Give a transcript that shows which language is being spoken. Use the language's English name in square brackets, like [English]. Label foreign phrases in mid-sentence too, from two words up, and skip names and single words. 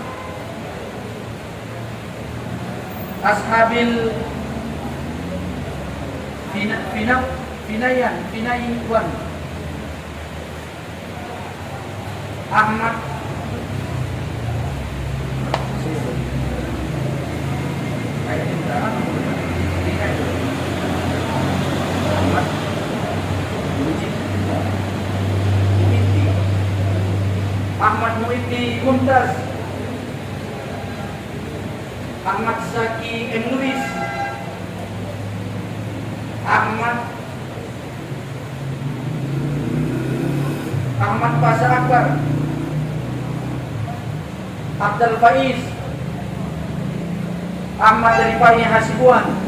[Indonesian] Ashabil Finayan Ahmad Ahmad Muhyiddin Mumtaz. Ahmad Zaki M. Lubis. Ahmad Pasha Akbar, Abdul Faiz, Ahmad Rifai Hasibuan,